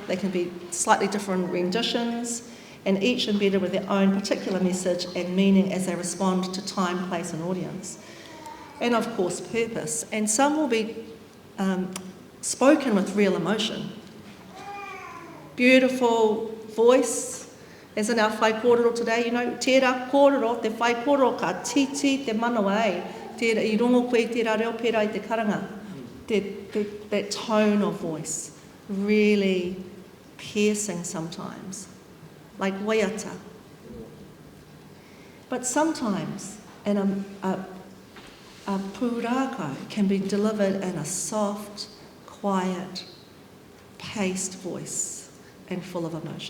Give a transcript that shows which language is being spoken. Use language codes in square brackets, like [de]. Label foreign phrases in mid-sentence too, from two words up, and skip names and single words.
[en] They can be slightly different renditions, and each embedded with their own particular message and meaning as they respond to time, place and audience. And of course, purpose. And some will be spoken with real emotion. Beautiful voice, as in our [mi] whai kōrero today, tērā kōrero, te whai kōrero ka titi te manawa e, tērā I rongo koe tērā reo pērā I te karanga. [en] That tone of voice, really piercing sometimes, like waiata. But sometimes, a pūrākau can be delivered in a soft, quiet, paced voice and full of emotion.